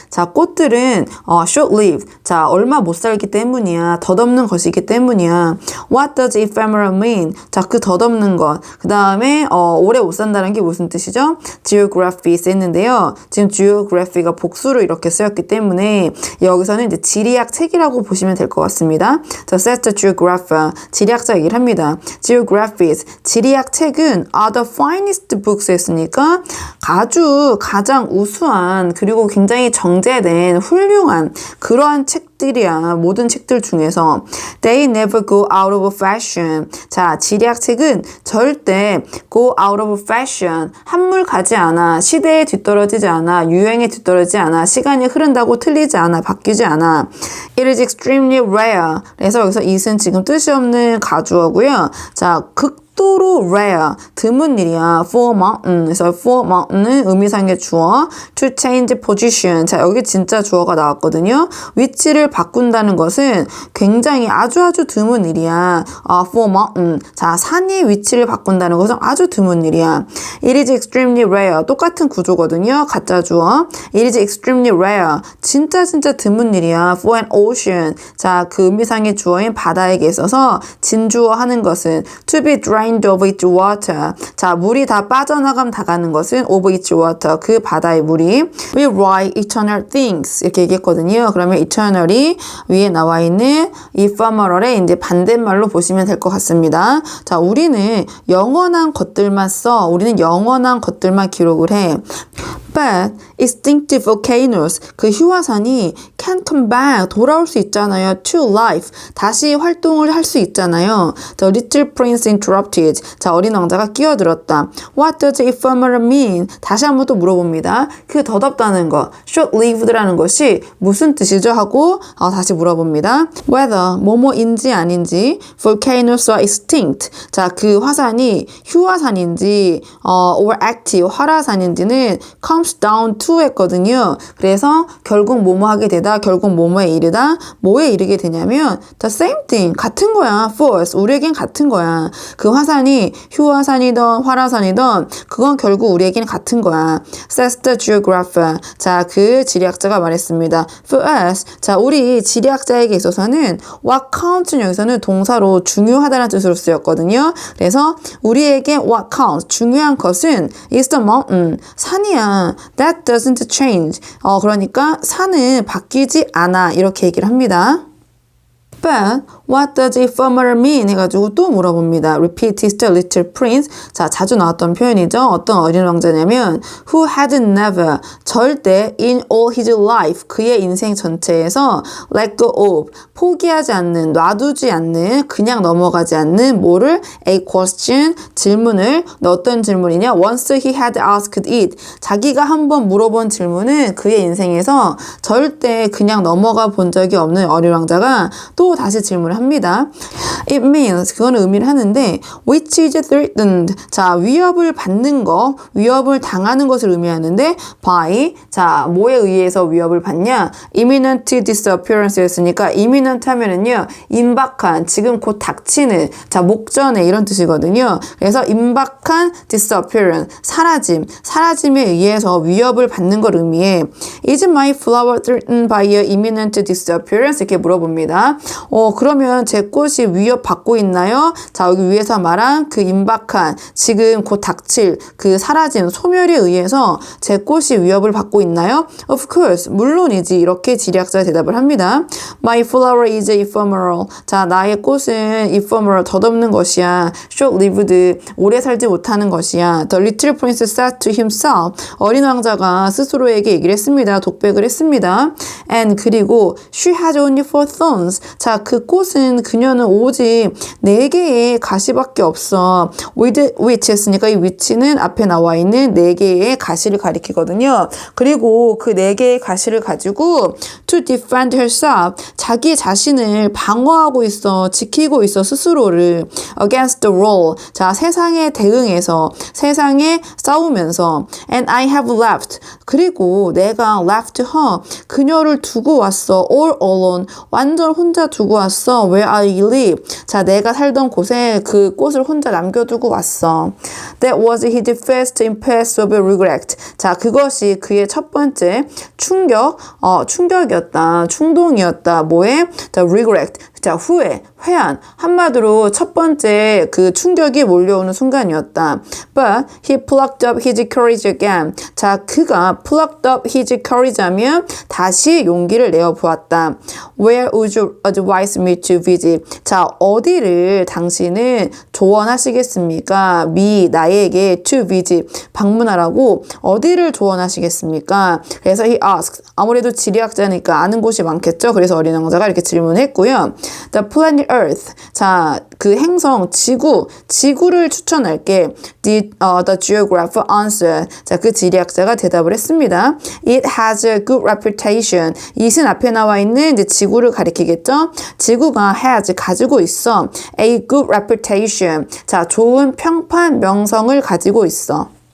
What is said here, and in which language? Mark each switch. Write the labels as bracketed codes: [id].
[ko] 자, 꽃들은 [en] short-lived. [ko] 자, 얼마 못 살기 때문이야. 덧없는 것이기 때문이야. [en] What does ephemeral mean? [ko] 자, 그 덧없는 것. 그 다음에 오래 못 산다는 게 무슨 뜻이죠? Geography 쓰였는데요. 지금 geography가 복수로 이렇게 쓰였기 때문에 여기서는 이제 지리학 책이라고 보시면 될 것 같습니다. 자, [en] says the geographer. [ko] 지리학자 얘기를 합니다. Geographies, 지리학 책은 [en] are the finest books [ko] 했으니까 가장 우수한 그리고 굉장히 정제된 훌륭한 그러한 책들이야. 모든 책들 중에서 [en] They never go out of fashion. [ko] 자, 지리학 책은 절대 [en] go out of fashion. [ko] 한물 가지 않아. 시대에 뒤떨어지지 않아. 유행에 뒤떨어지지 않아. 시간이 흐른다고 틀리지 않아. 바뀌지 않아. [en] It is extremely rare. [ko] 그래서 여기서 it은 지금 뜻이 없는 가주어고요. 자, 극도로 rare, 드문 일이야. [en] for mountain, [ko] 그래서 for mountain은 의미상의 주어. [en] to change position, [ko] 자 여기 진짜 주어가 나왔거든요. 위치를 바꾼다는 것은 굉장히 아주 드문 일이야. [en] for mountain, [ko] 자 산이 위치를 바꾼다는 것은 아주 드문 일이야. [en] It is extremely rare, [ko] 똑같은 구조거든요. 가짜 주어. [en] It is extremely rare, [ko] 진짜 드문 일이야. [en] for an ocean, [ko] 자 그 의미상의 주어인 바다에게 있어서 진주어 하는 것은 [en] to be drained of its water, [ko] 자 물이 다 빠져나감 다가는 것은 of its water, 그 바다의 물이. [en] We write eternal things [ko] 이렇게 얘기했거든요. 그러면 eternal이 위에 나와 있는 ephemeral의 이제 반대말로 보시면 될 것 같습니다. 자 우리는 영원한 것들만 써. 우리는 영원한 것들만 기록을 해. [en] But extinct volcanoes, [ko] 그 휴화산이 [en] can come back, [ko] 돌아올 수 있잖아요. [en] to life, [ko] 다시 활동을 할 수 있잖아요. [en] The little prince interrupted, [ko] 자 어린 왕자가 끼어들었다. [en] What does ephemeral mean? [ko] 다시 한번 또 물어봅니다. 그 덧없다는 거, short-lived라는 것이 무슨 뜻이죠? 하고 다시 물어봅니다. Whether 뭐뭐인지 아닌지 [en] volcanoes are extinct, [ko] 자 그 화산이 휴화산인지 [en] or active [ko] 활화산인지는 [en] comes down to [ko] 했거든요. 그래서 결국 뭐뭐 하게 되다, 결국 뭐뭐에 이르다, 뭐에 이르게 되냐면 [en] the same thing, [ko] 같은 거야. [en] for us, [ko] 우리에겐 같은 거야. 그 화산이 휴화산이던 활화산이던 그건 결국 우리에겐 같은 거야. [en] says the geographer, [ko] 자 그 지리학자가 말했습니다. [en] for us, [ko] 자 우리 지리학자에게 있어서는 [en] what counts [ko] 여기서는 동사로 중요하다는 뜻으로 쓰였거든요. 그래서 우리에게 [en] what counts, [ko] 중요한 것은 [en] is the mountain, [ko] 산이야. [en] That doesn't change. [ko] 그러니까 산은 바뀌지 않아. 이렇게 얘기를 합니다. [en] But what does ephemeral mean? [ko] 해가지고 또 물어봅니다. [en] Repeated the little prince. [ko] 자, 자주 나왔던 표현이죠. 어떤 어린 왕자냐면 [en] who had never, [ko] 절대 [en] in all his life, [ko] 그의 인생 전체에서 [en] let go of, [ko] 포기하지 않는, 놔두지 않는, 그냥 넘어가지 않는 뭐를? [en] A question, [ko] 질문을. 어떤 질문이냐? [en] Once he had asked it. [ko] 자기가 한번 물어본 질문은 그의 인생에서 절대 그냥 넘어가 본 적이 없는 어린 왕자가 또 다시 질문을 합니다. [en] It means, [ko] 그거는 의미를 하는데 [en] which is threatened, [ko] 자 위협을 받는 거, 위협을 당하는 것을 의미하는데 by, 자 뭐에 의해서 위협을 받냐? [en] imminent disappearance [ko] 였으니까 imminent 하면은요 임박한, 지금 곧 닥치는, 자 목전에 이런 뜻이거든요. 그래서 임박한 disappearance, 사라짐에 의해서 위협을 받는 걸 의미해. [en] Is my flower threatened by a imminent disappearance? [ko] 이렇게 물어봅니다. 그러면 제 꽃이 위협받고 있나요? 자, 여기 위에서 말한 그 임박한, 지금 곧 닥칠 그 사라진, 소멸에 의해서 제 꽃이 위협을 받고 있나요? [en] Of course, [ko] 물론이지. 이렇게 지리학자가 대답을 합니다. [en] My flower is ephemeral. [ko] 자, 나의 꽃은 ephemeral, 덧없는 것이야. short-lived, 오래 살지 못하는 것이야. [en] The little prince said to himself. [ko] 어린 왕자가 스스로에게 얘기를 했습니다. 독백을 했습니다. [en] And [ko] 그리고 [en] she has only 4 thorns. [ko] 자, 그 꽃은, 그녀는 오직 4개의 가시밖에 없어. with which 했으니까 이 which는 앞에 나와 있는 4개의 가시를 가리키거든요. 그리고 그 4개의 가시를 가지고 [en] to defend herself, [ko] 자기 자신을 방어하고 있어, 지키고 있어, 스스로를. [en] against the world, [ko] 자 세상에 대응해서, 세상에 싸우면서. [en] and I have left, [ko] 그리고 내가 [en] left her, [ko] 그녀를 두고 왔어. [en] all alone, [ko] 완전 혼자 두고 왔어. [en] where I live, [ko] 자 내가 살던 곳에 그 꽃을 혼자 남겨두고 왔어. [en] That was his first impulse of regret. [ko] 자 그것이 그의 첫 번째 충격이었다, 충동이었다. 뭐에? [en] The regret, [ko] 자 후회, 회한. 한마디로 첫 번째 그 충격이 몰려오는 순간이었다. [en] But he plucked up his courage again. [ko] 자 그가 [en] plucked up his courage [ko] 하면 다시 용기를 내어 보았다. [en] Where would you advise me to visit? [ko] 자 어디를 당신은 조언하시겠습니까? me, 나에게 [en] to visit, [ko] 방문하라고 어디를 조언하시겠습니까? 그래서 [en] he asked, [ko] 아무래도 지리학자니까 아는 곳이 많겠죠. 그래서 어린 왕자가 이렇게 질문했고요. [en] The planet Earth. [ko] 자, 그 행성 지구를 추천할게. [en] The geographer answered. [ko] 자, 그 지리학자가 대답을 했습니다. [en] It has a good reputation. [ko] it은 앞에 나와 있는 이제 지구를 가리키겠죠. 지구가 has 가지고 있어. [en] A good reputation. [ko] 자, 좋은 평판 명성을 가지고 있어.